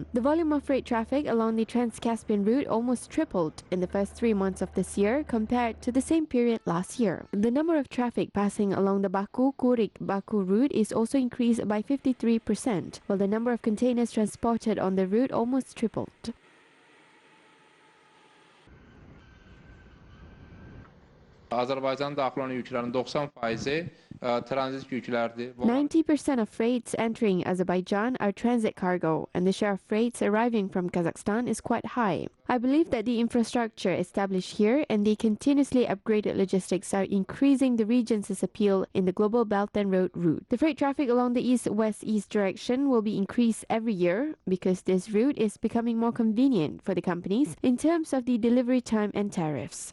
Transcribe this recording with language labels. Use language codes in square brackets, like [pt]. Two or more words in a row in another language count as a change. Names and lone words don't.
[en] The volume of freight traffic along the Trans-Caspian route almost tripled in the first 3 months of this year compared to the same period last year. The number of traffic passing along the Baku-Kurik-Baku route is also increased by 53%, while the number of containers transported on the route almost tripled. [az] Azərbaycan daxil olan yüklərin 90% tranzit yüklərdir. [en] 90% of freights entering Azerbaijan are transit cargo, and the share of freights arriving from Kazakhstan is quite high. I believe that the infrastructure established here and the continuously upgraded logistics are increasing the region's appeal in the global Belt and Road route. The freight traffic along the east-west-east direction will be increased every year because this route is becoming more convenient for the companies in terms of the delivery time and tariffs.